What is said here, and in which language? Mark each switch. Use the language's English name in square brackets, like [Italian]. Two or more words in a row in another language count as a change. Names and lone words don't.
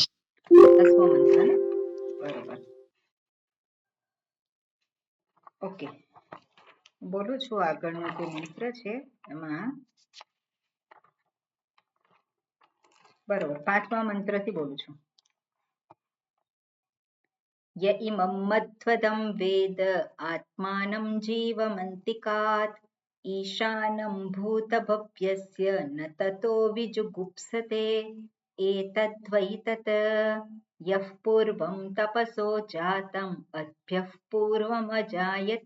[Gujarati] 10મો મંત્ર ને બરોબર ઓકે બોલું છું આગળનો જે મંત્ર છે એમાં બરોબર 5મા મંત્રથી બોલું છું [Sanskrit] य इमं मध्वदं वेद आत्मानं जीवमन्तिकात् ईशानं भूतभव्यस्य न ततो विजुगुप्सते एतद्वै तत् यः पूर्वं तपसो जातम् अद्भ्यः पूर्वमजायत